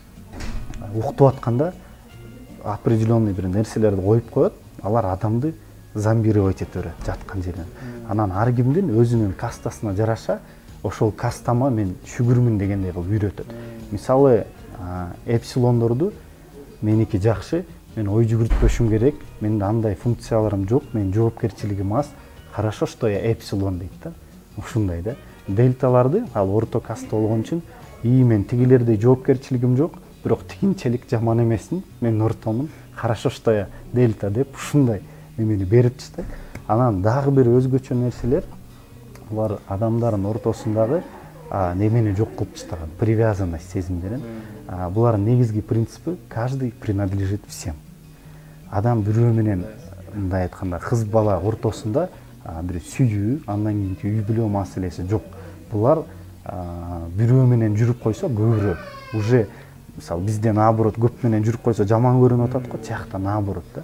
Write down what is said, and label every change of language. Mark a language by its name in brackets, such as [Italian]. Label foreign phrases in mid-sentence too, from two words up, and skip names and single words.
[Kyrgyz] Уктуп атканда определенный бир нерселерди коюп коет, алар адамды зомбировать эте берет жаткан жеринен. Анан ар кимдин өзүнүн кастасына жараша ошол кастама мен шүгүрмүн дегендей кылып үйрөтөт. Мисалы эпсилондорду меники жакшы, мен ой жүгүртпөшүм керек, менде андай функцияларым жок, менин жоопкерчилигим аз, [Russian] хорошо что я эпсилон дейт да. [Kyrgyz] Ушундай да. Дельталарды ал орто каста болгон үчүн мен тигилердей жоопкерчилигим жок, бирок тигинчелик жаман эмесмин, мен ортомун, [Russian] хорошо что я дельта [Kyrgyz] деп ушундай немени берип таштайт. Анан дагы бир өзгөчө нерселер булар адамдардын ортосундагы немени жок кылып таштаган, привязанность сезимдерин. Булардын негизги принципи [Russian] каждый принадлежит всем. [Kyrgyz] Адам бирөө менен мындай айтканда кыз бала ортосунда бир сүйүү, андан кийинки үй бүлө маселеси жок. Булар бирөө менен жүрүп койсо көбүрөөк. Уже мисалы бизден наоборот көп менен жүрүп койсо жаман көрүнүп атат го, тиякта наоборот да.